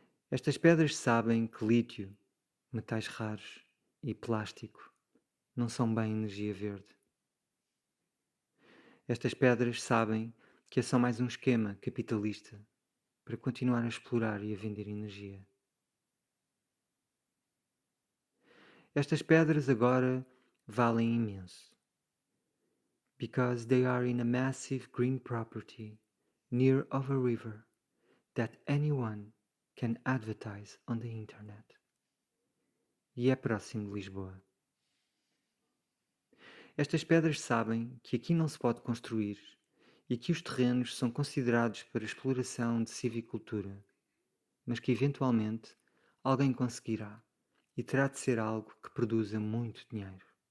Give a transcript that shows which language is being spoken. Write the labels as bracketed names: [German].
[Portuguese] Estas pedras sabem que lítio, metais raros e plástico não são bem energia verde. Estas pedras sabem que é só mais um esquema capitalista para continuar a explorar e a vender energia. Estas pedras agora valem imenso, [English] because they are in a massive green property near of a river that anyone can advertise on the internet. [Portuguese] E é próximo de Lisboa. Estas pedras sabem que aqui não se pode construir e que os terrenos são considerados para exploração de silvicultura, mas que eventualmente alguém conseguirá e terá de ser algo que produza muito dinheiro.